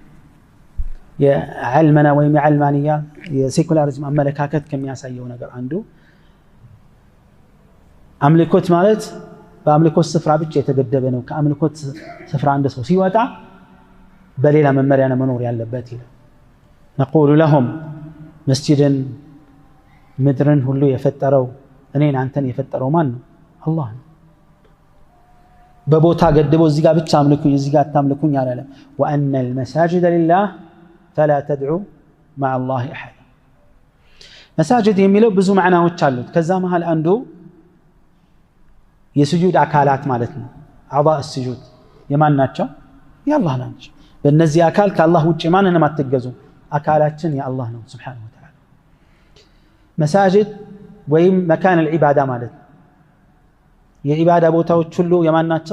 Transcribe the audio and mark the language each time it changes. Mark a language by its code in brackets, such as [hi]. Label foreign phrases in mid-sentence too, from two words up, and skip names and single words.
[am] የዕልመና ወይም የዕልማንያ የሴኩላሪዝም አመለካከት ከሚያሳየው ነገር አንዱ አምልኮት ማለት በአምልኮት ስፍራ ብቻ የተገደበ ነው። ከአምልኮት ስፍራ አንድ ሰው ሲወጣ በሌላ መመሪያ ነው መኖር ያለበት ይላል። [ar] نقول لهم [am] መስጂድን ምድርን ሁሉ የፈጠረው እኔን አንተን የፈጠረው ማን ነው? አላህ ነው። በቦታ ገድቦ እዚህ ጋር ብቻ አምልኩኝ እዚህ ጋር አታምልኩኝ አላለም። [ar] وأن المساجد لله فلا تدعوا مع الله أحد። [am] መሳጅድ የሚለው ብዙ ማዕናዎች አሉት። ከዛ መሃል አንዱ የስጁድ አካላት ማለት ነው። [ar] أعضاء السجود [am] የማን ናቸው? የአላህ ናቸው። በእነዚህ አካል ከአላህ ውጭ ማንንም አትገዙ። አካላችን የአላህ ነው [ar] سبحانه وتعالى። [am] መሳጅድ ወይም [ar] مكان العبادة [am] ማለት የዒባዳ ቦታዎች ሁሉ የማን ናቸው?